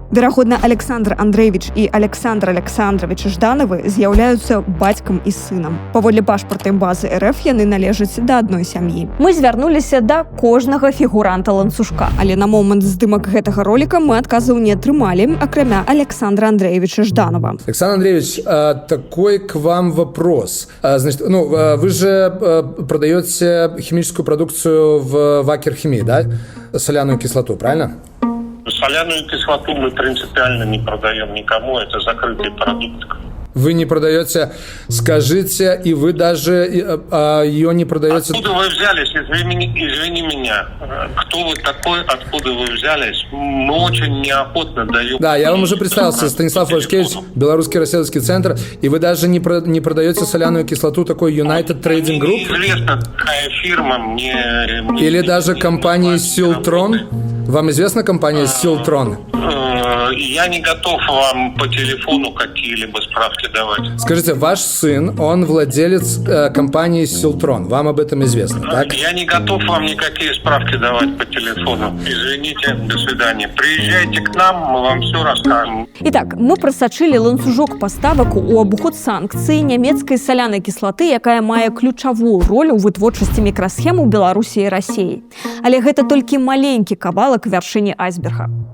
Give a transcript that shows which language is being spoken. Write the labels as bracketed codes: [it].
[be] Верагодна, Александр Андреевич і Александр Александрович Жданавы з'яўляюцца бацькам і сынам. Паводле пашпартнай базы РФ яны належаць да адной сям'і. Мы звярнуліся да кожнага фігуранта ланцужка, але на момант здымак гэтага роліка мы адказаў не атрымалі, акрамя Александра Андреевича Жданова. [ru] Александр Андреевич, такой к вам вопрос. Значит, вы же продаете химическую продукцию в Вакер Химии, да? Соляную кислоту, правильно? Соляную кислоту мы принципиально не продаем никому, это закрытый продукт. Вы не продаете, скажите, и вы даже ее не продаете... Откуда вы взялись? Извини меня. Кто вы такой, откуда вы взялись? Мы очень неохотно даем... Да, я вам уже представился, Станислав Лашкевич, Белорусский расследовательский центр, и вы даже не продаете соляную кислоту такой United Trading Group? Неизвестно, какая фирма мне... Или даже компания Силтрон? Вам известна компания Силтрон? Я не готов вам по телефону какие-либо справки давать. Скажите, ваш сын, он владелец компании Силтрон. Вам об этом известно, так? Я не готов вам никакие справки давать по телефону. Извините, до свидания. Приезжайте к нам, мы вам все расскажем. [be] Итак, мы просачылі ланцужок паставак у абход санкцыі нямецкай салянай кіслаты, якая мае ключавую роль у вытворчасці мікрасхем у Беларусі і Расіі. Але гэта толькі маленькі кавалак вяршыні айсберга.